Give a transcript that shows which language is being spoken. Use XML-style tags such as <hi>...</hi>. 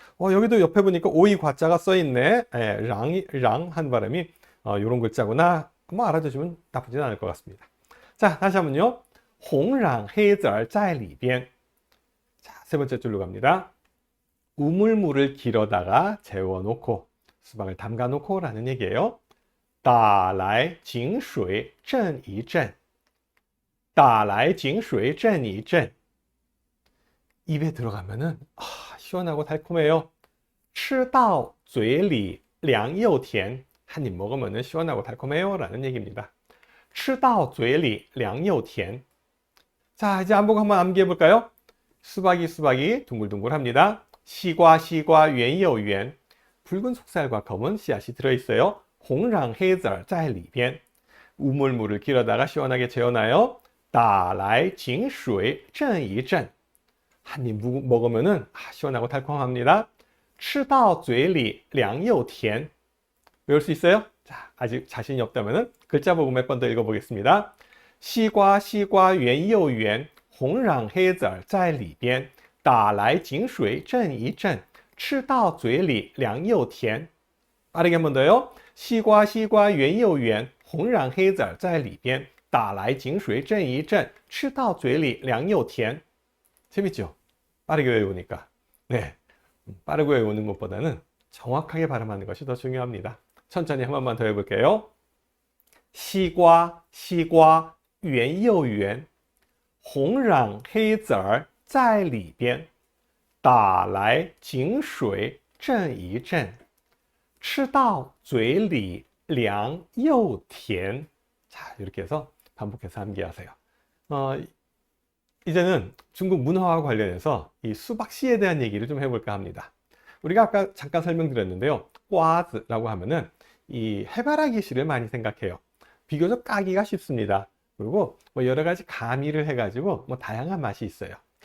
<ko>여기도 옆에 보니까 오이 과자가 써 있네. 예, 랑한 발음이 이런 글자구나. 뭐 알아두시면 나쁘진 않을 것 같습니다. 자, 다시 한번요.</ko> <zh>홍랑 헤이절 在里边.</zh> <ko>자, 세 번째 줄로 갑니다. 우물물을 길어다가 재워놓고 수박을 담가놓고 라는 얘기예요.</ko> <zh>打来井水震一震打来井水震一震</zh> <ko>입에 들어가면은 시원하고 달콤해요.</ko> <zh>吃到嘴里凉又甜</zh> <ko>한 입 먹으면은 시원하고 달콤해요 라는 얘기입니다.</ko> <zh>吃到嘴里凉又甜</zh> <ko>자, 이제 한번 암기해 볼까요? 수박이 둥글둥글합니다.</ko> <zh>시과圆又圆</zh> <ko>붉은 속살과 검은 씨앗이 들어있어요.</ko> <zh>홍랑 헤이절 在里边</zh> <ko>우물물을 길어다가 시원하게 재워놔요.</ko> <zh>打来井水震一震</zh> <ko>한 입 먹으면은 시원하고 달콤합니다.</ko> <zh>吃到嘴里凉又甜</zh> <ko>외울 수 있어요? 자, 아직 자신이 없다면은 글자 보고 몇 번 더 읽어보겠습니다.</ko> <zh>西瓜圆又圆红壤黑籽在里边打来井水震一震吃到嘴里凉又甜</zh> <ko>빠르게 한 번 더요.</ko> <zh>西瓜圆又圆红壤黑籽在里边打来井水震一震吃到嘴里凉又甜</zh> <ko>재밌죠? 빠르게 외우니까. 네, 빠르게 외우는 것보다는 정확하게 발음하는 것이 더 중요합니다. 천천히 한 번만 더 해볼게요.</ko> <zh>西瓜圆又圆红壤黑籽在里边打来井水震一震吃到嘴里凉又甜</zh> <ko>자, 이렇게 해서 반복해서 암기하세요. 이제는 중국 문화와 관련해서 이 수박씨에 대한 얘기를 좀 해볼까 합니다. 우리가 아까 잠깐 설명드렸는데요. 꽈즈라고 하면은 이 해바라기 씨를 많이 생각해요. 비교적 까기가 쉽습니다. 그리고 뭐 여러 가지 가미를 해가지고 뭐 다양한 맛이 있어요.</ko>